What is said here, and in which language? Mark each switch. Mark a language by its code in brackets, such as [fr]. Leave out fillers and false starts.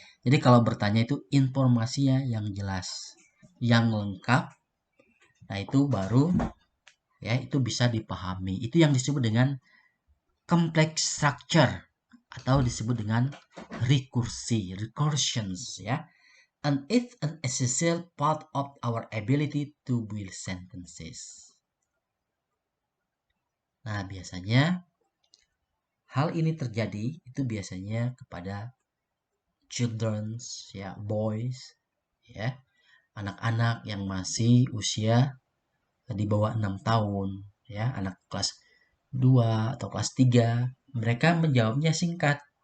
[id] Jadi kalau bertanya itu informasinya yang jelas, yang lengkap. Nah, itu baru ya itu bisa dipahami. Itu yang disebut dengan complex structure atau disebut dengan recursions ya. [en] And it's an essential part of our ability to build sentences. [id] Nah, biasanya hal ini terjadi itu biasanya kepada children's ya, boys ya, anak-anak yang masih usia di bawah 6 tahun ya, anak kelas 2 atau kelas 3, mereka menjawabnya singkat.